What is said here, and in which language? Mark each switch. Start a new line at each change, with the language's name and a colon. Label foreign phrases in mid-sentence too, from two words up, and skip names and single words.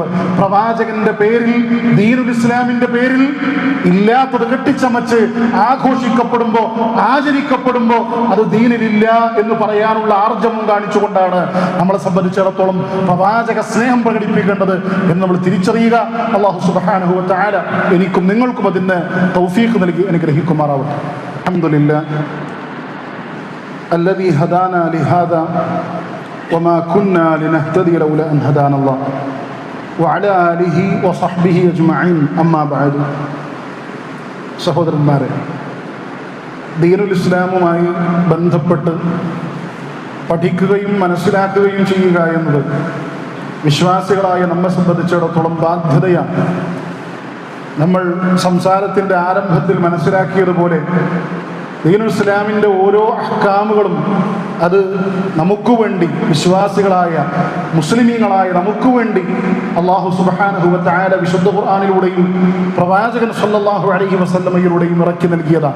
Malayalam: പ്രവാചകന്റെ പേരിൽ, ദീനുൽ ഇസ്ലാമിന്റെ പേരിൽ ഇല്ലാത്തത് കെട്ടിച്ചമച്ച് ആഘോഷിക്കപ്പെടുമ്പോ, ആചരിക്കപ്പെടുമ്പോ അത് ദീനിലില്ല എന്ന് പറയാനുള്ള ആർജവം കാണിച്ചുകൊണ്ടാണ് നമ്മളെ സംബന്ധിച്ചിടത്തോളം പ്രവാചക സ്നേഹം പ്രകടിപ്പിക്കേണ്ടത് എന്ന് നമ്മൾ തിരിച്ചറിയുക. അല്ലാഹു
Arabic: سبحانه وتعالى
Malayalam: എനിക്കും നിങ്ങൾക്കും അതിന് തൗഫീഖ് നൽകി അനുഗ്രഹിക്കുമാറാവട്ടെ.
Arabic: الحمد لله الذي هدانا لهذا وما كنا لنهتدي لولا أن هدانا الله وعلى آله وصحبه أجمعين أما بعد.
Malayalam: സഹോദരന്മാരെ, ദീനുൽ ഇസ്ലാമുമായി ബന്ധപ്പെട്ട് പഠിക്കുകയും മനസ്സിലാക്കുകയും ചെയ്യുക എന്നത് വിശ്വാസികളായ നമ്മെ സംബന്ധിച്ചിടത്തോളം ബാധ്യതയാണ്. നമ്മൾ സംസാരത്തിൻ്റെ ആരംഭത്തിൽ മനസ്സിലാക്കിയതുപോലെ ദീനുൽ ഇസ്ലാമിൻ്റെ ഓരോ അഹ്കാമുകളും അത് നമുക്ക് വേണ്ടി, വിശ്വാസികളായ മുസ്ലിമീങ്ങളായ നമുക്ക് വേണ്ടി അല്ലാഹു
Arabic: سبحانه وتعالى
Malayalam: വിശുദ്ധ ഖുർആനിലൂടെയും പ്രവാചകൻ
Arabic: صلى الله عليه
Malayalam: വസല്ലമയിലൂടെയും ഇറക്കി നൽകിയതാണ്.